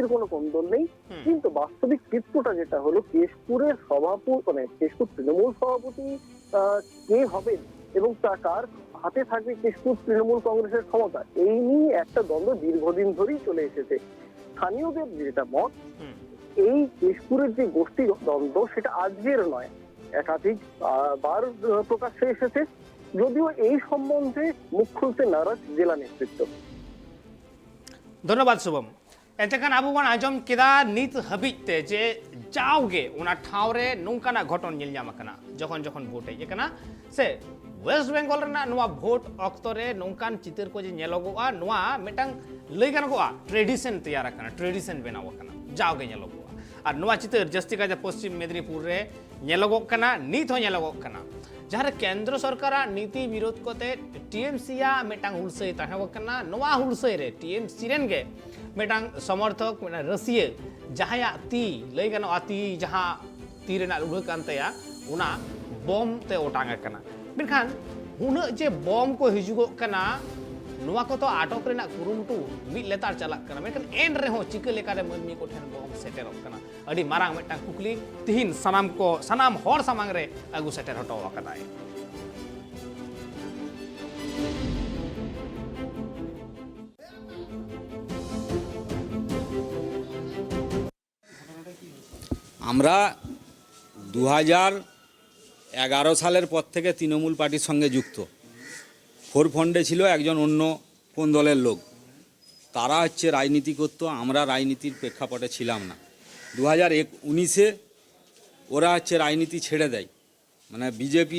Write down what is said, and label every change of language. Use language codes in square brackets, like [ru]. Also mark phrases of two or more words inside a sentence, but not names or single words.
[bn] কোনো কন্দল নেই কিন্তু বাস্তবিক চিত্রটা যেটা হলো কেশপুরের কেশপুর তৃণমূল সভাপতি কে হবেন এবং তা কার হাতে থাকবে কেশপুর তৃণমূল কংগ্রেসের ক্ষমতা এই নিয়ে একটা দ্বন্দ্ব দীর্ঘদিন ধরেই চলে এসেছে স্থানীয়দের যেটা মত এই কেশপুরের যে গোষ্ঠী দ্বন্দ্ব সেটা আজকের নয় একাধিক বার প্রকাশ্যে এসেছে যদিও এই সম্বন্ধে মুখ খুলতে নারাজ জেলা নেতৃত্ব [sat] धन्यवाद शुभम एतेखान आबो बन आजम केदा नित हबिते जे जाओगे उना ठावरे नोंकाना घटन नेल ᱧᱟᱢ आकना जखन जखन भोट हेज आकना से वेस्ट बेंगल रेना नोआ भोट अक्तरे नोंकान चितर को जे नेलोगोआ नोआ मिटांग लई गानगोआ ट्रेडिशन तैयार आकना ट्रेडिशन बनाव आकना जाओगे नेलोगोआ और नोआ चितर जस्ती काजे पश्चिम मेदिनीपुर रे नेलोगोग कना नित हो नेलोगोग कना जहाँ केंद्र सरकार नीति विरोध कोते टीएमसी मिटांग हुलसई तहना नोआ हुलसई रे टीएमसी रेन गे मिटांग समर्थक मिटांग रसिया जहाँ ती लई गानोआ ती जहाँ ती रेना लुढ़ा कान तया उना बम ते ओटांग कना मेनखान उना जे बम को हिजुगोग कना नोआ को तो आटक रेना कुरुमुटु मिद लेतार चलाक कना मेनखान एन रेहो चिका लेकारे मानमी को ठेन बम सेटेरक कना अडी मारांग मिटांग कुकली तिहिन सनाम हर सामांग रे आगु सेटेर हटो आकदाय [bn] আমরা 2011 সালের পর থেকে তৃণমূল পার্টির সঙ্গে যুক্ত [en] fore front [bn] ছিল একজন অন্য কোন দলের লোক তারা হচ্ছে রাজনীতি করতো আমরা রাজনীতির প্রেক্ষাপটে ছিলাম না 2019-এ ওরা হচ্ছে রাজনীতি ছেড়ে দেয় মানে বিজেপি